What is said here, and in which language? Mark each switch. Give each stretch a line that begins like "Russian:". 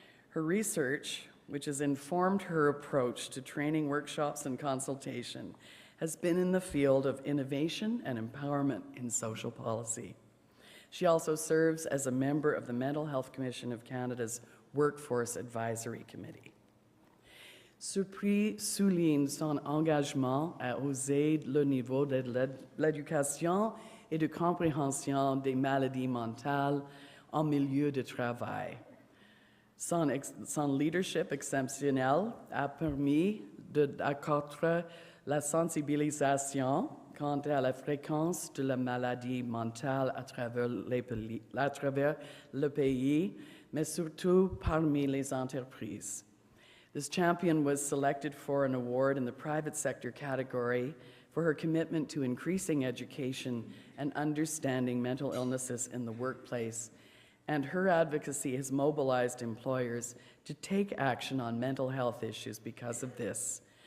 English: Her research, which has informed her approach to training, workshops, and consultation, has been in the field of innovation and empowerment in social policy. She also serves as a member of the Mental Health Commission of Canada's Workforce Advisory Committee.
French: Ce prix souligne son engagement à hausser le niveau de l'éducation et de compréhension des maladies mentales en milieu de travail. Son leadership exceptionnel a permis d'accroître la sensibilisation quant à la fréquence de la maladie mentale à travers le pays, mais surtout parmi les entreprises.
English: This champion was selected for an award in the private sector category for her commitment to increasing education and understanding mental illnesses in the workplace, and her advocacy has mobilized employers to take action on mental health issues because of this.